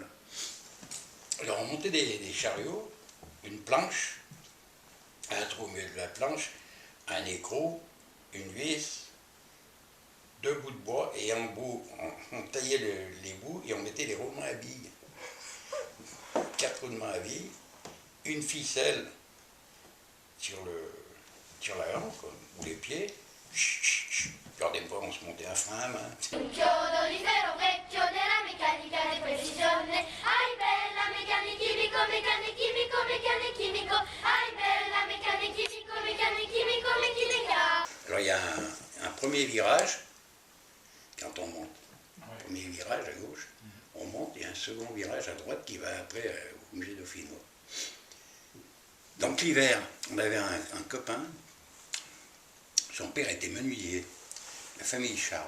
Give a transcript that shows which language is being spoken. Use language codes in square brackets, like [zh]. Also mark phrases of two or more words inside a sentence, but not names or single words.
[fr] Alors on montait des chariots, une planche, un trou au milieu de la planche, un écrou, une vis, 2 bouts de bois, et en bout, on taillait les bouts et on mettait les roulements à billes. 4 roulements à billes, une ficelle sur la hanche, ou les pieds. Alors des fois on se montait un frein à main. [it] Un chiodo di ferro, vecchio della meccanica di precisione. Ai bella meccanico chimico, meccanico chimico, meccanico chimico. Ai bella meccanico chimico, meccanico chimico, meccanica. [fr] Alors il y a un premier virage, quand on monte. Premier virage à gauche, on monte, et un second virage à droite qui va après au musée Dauphinois. Donc l'hiver, on avait un copain, son père était menuisier, la famille Charles.